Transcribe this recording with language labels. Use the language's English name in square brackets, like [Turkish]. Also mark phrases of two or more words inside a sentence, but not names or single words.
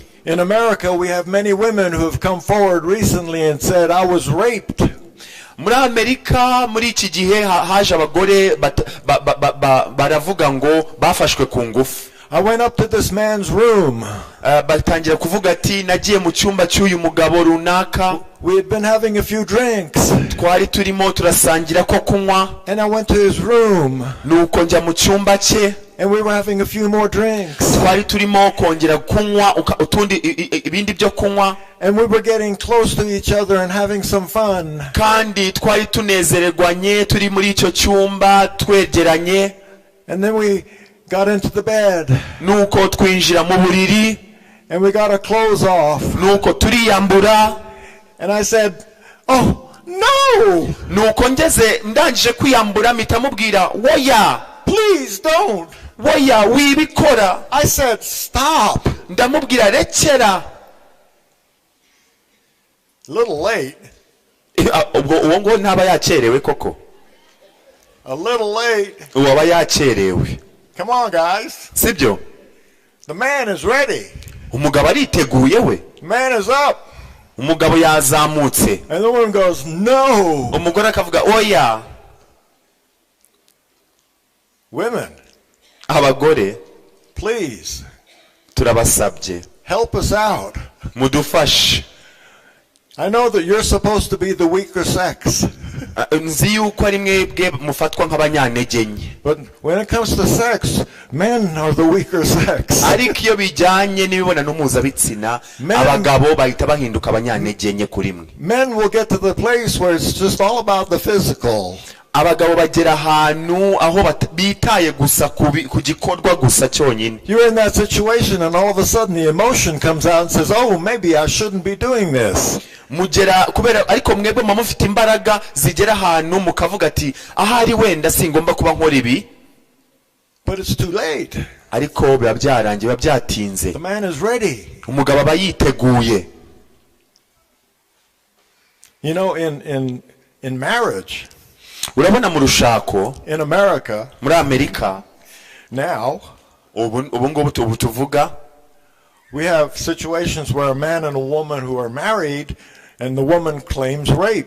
[English] In America, we have many women who have come forward recently and said, I was raped. [Kinyarwanda] Muri Amerika muri iki gihe haje abagore baravuga ngo bafashwe ku ngufu. [English] I went up to this man's room. [Kinyarwanda] Batangira kuvuga ati nagiye mu cyumba cy'uyu mugabo runaka. [English] We had been having a few drinks. [Kinyarwanda] Twari turimo turasangira ko kunywa. [English] And I went to his room. [Kinyarwanda] Nuko njya mu cyumba cye. [English] And we were having a few more drinks. [Kinyarwanda] Twari turimo kongera kunywa utundi ibindi byo kunywa. [English] And we were getting close to each other and having some fun. [Kinyarwanda] Kandi twari tunezererwanye turi muri icyo cyumba twegeranye. [English] And then we got into the bed. [Kinyarwanda] Nuko twinjira mu buriri. [English] And we got our clothes off. [Kinyarwanda] Nuko turiyambura. [English] And I said, oh, no! [Kinyarwanda] Nuko ngeze ndangije kwiyambura mpita mubwira, woya! [English] Please don't! [Kinyarwanda] Woya wibikora. [English] I said, stop! [Kinyarwanda] Ndamubwira rekera. [English] A little late. [Kinyarwanda] Uwo ngo ntaba yakerewe koko. [English] A little late. [Kinyarwanda] Uwaba yakerewe. [English] Come on, guys. [Kinyarwanda] Sibyo? [English] The man is ready. [Kinyarwanda] Umugabo ariteguye we. [English] The man is up. [Kinyarwanda] Umugabo yazamutse. [English] And the woman goes, no. [Kinyarwanda] Umugore akavuga oya. [English] Women. [Kinyarwanda] Abagore. [English] Please. [Kinyarwanda] Turabasabye. [English] Help us out. [Kinyarwanda] Mudufashe. [English] I know that you're supposed to be the weaker sex. [Kinyarwanda] Nzi yuko ari mwebwe mufatwa nk'abanyantege nke. [English] But when it comes to sex, men are the weaker sex. [Kinyarwanda] Ariko iyo bijyanye n'imibonano mpuzabitsina abagabo bahita bahinduka abanyantege nke kuri mwe. [English] Men will get to the place where it's just all about the physical. [Kinyarwanda] Abagabo bagera ahantu aho bitaye gusa ku gikorwa gusa cyonyine. [English] You're in that situation and all of a sudden the emotion comes out and says, oh, maybe I shouldn't be doing this. [Kinyarwanda] Mugera kubera ariko mwebwe mufite imbaraga zigera ahantu mukavuga ati ahari wenda singomba kuba nkora ibi. [English] But it's too late. [Kinyarwanda] Ariko biba byarangiye biba byatinze. [English] The man is ready. [Kinyarwanda] Umugabo aba yiteguye. [English] You know, in marriage, [Kinyarwanda] urabona mu rushako [English] in America, [Kinyarwanda] muri Amerika [English] now, [Kinyarwanda] ubu ngubu tuvuga, [English] we have situations where a man and a woman who are married and the woman claims rape.